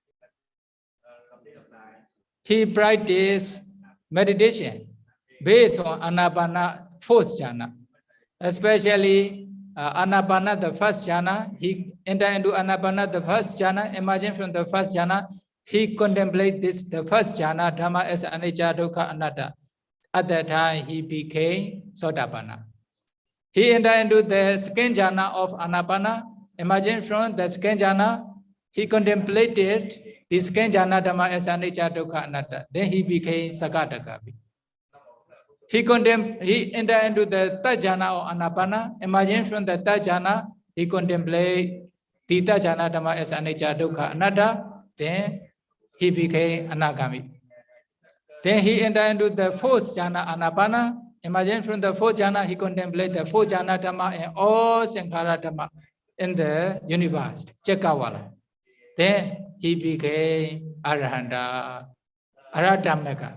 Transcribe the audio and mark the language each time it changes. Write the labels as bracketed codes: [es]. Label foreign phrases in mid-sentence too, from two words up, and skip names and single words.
[en] He practiced meditation based on Anapana fourth jhana, especially Anapana, the first jhana. He entered into Anapana, the first jhana, emerging from the first jhana. He contemplated this, the first jhana, Dhamma as [pi] anicca, dukkha, anatta. [en] At that time, he became Sotapanna. He entered into the second jhana of Anapana, emerging from the second jhana. He contemplated the second jhana, Dhamma as [pi] anicca, dukkha, anatta. [en] Then he became Sakadagami. He entered into the third jhana of Anapana, emerging from the third jhana. He contemplated the third jhana, Dhamma as [pi] anicca, dukkha, anatta. [en] Then he became Anagami. Then he entered into the fourth jhana, Anapana. Emerging from the fourth jhana, he contemplated the fourth jhana Dhamma and all [pi] Sankhara Dhamma [en] in the universe, Chakawala. Then he became Arahanta, Aratameka.